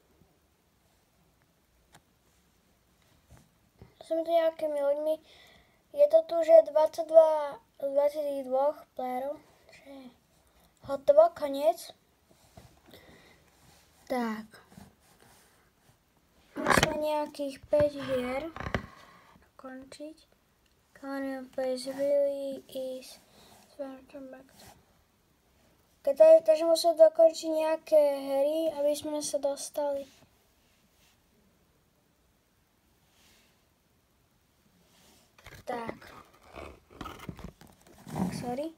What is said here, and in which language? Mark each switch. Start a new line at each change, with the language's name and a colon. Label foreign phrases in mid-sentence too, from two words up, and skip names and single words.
Slovak: Som tu nejakými ľuďmi. Je to tu, že 22 z 22 playerov. Hotovo, koniec. Tak. Musíme nejakých 5 hier končiť.
English: Colonial Place really is
Slovak: takže musíme dokončiť nejaké hry, aby sme sa dostali. Tak, sorry.